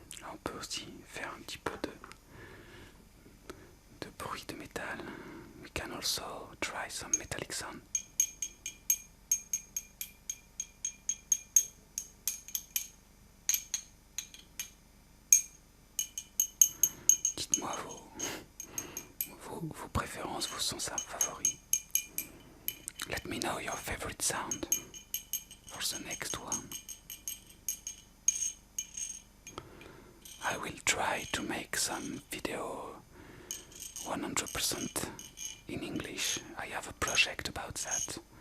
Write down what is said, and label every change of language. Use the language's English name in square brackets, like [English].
[French] On peut aussi faire un petit peu de bruit de métal. [English] We can also try some metallic sound. [French] Dites-moi vos préférence, vos sons favoris. [English] Let me know your favorite sound for the next one. I will try to make some video 100% in English. I have a project about that.